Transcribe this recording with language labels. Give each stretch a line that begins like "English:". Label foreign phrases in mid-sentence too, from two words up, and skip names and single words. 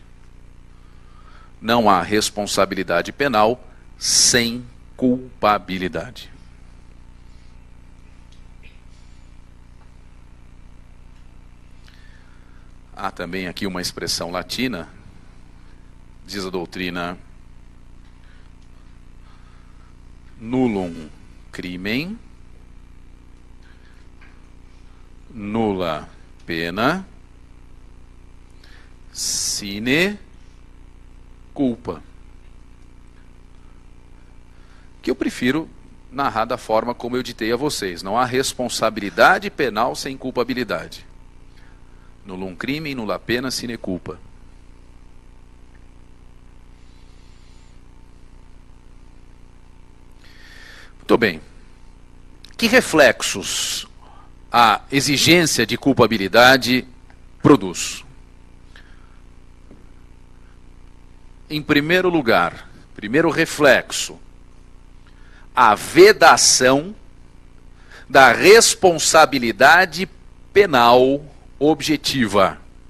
Portuguese: Não há responsabilidade penal sem culpabilidade. Há também aqui uma expressão latina, diz a doutrina:
Latin: nullum crimen, nulla pena, sine culpa.
Portuguese: Que eu prefiro narrar da forma como eu ditei a vocês. Não há responsabilidade penal sem culpabilidade.
Latin: Nullum crimen, nulla pena, sine culpa.
Portuguese: Muito bem. Que reflexos a exigência de culpabilidade produz? Em primeiro lugar, primeiro reflexo, a vedação da responsabilidade penal objetiva.